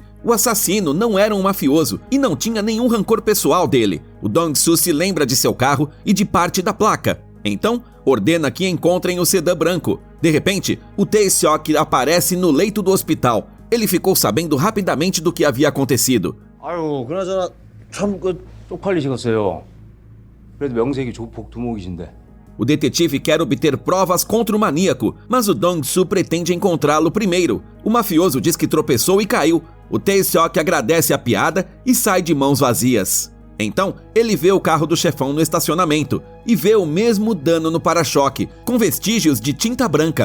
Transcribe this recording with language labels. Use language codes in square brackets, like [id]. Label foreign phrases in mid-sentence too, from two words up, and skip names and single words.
[pt] O assassino não era um mafioso e não tinha nenhum rancor pessoal dele. O Dong-soo se lembra de seu carro e de parte da placa. Então, ordena que encontrem o sedã branco. De repente, o Tae-seok aparece no leito do hospital. Ele ficou sabendo rapidamente do que havia acontecido. [ko] 아유 그나저나 참 쪽팔리시겠어요. 그래도 명색이 조폭 두목이신데. [pt] O detetive quer obter provas contra o maníaco, mas o Dong-soo pretende encontrá-lo primeiro. O mafioso diz que tropeçou e caiu. O Tae-seok agradece a piada e sai de mãos vazias. Então, ele vê o carro do chefão no estacionamento e vê o mesmo dano no para-choque, com vestígios de tinta branca.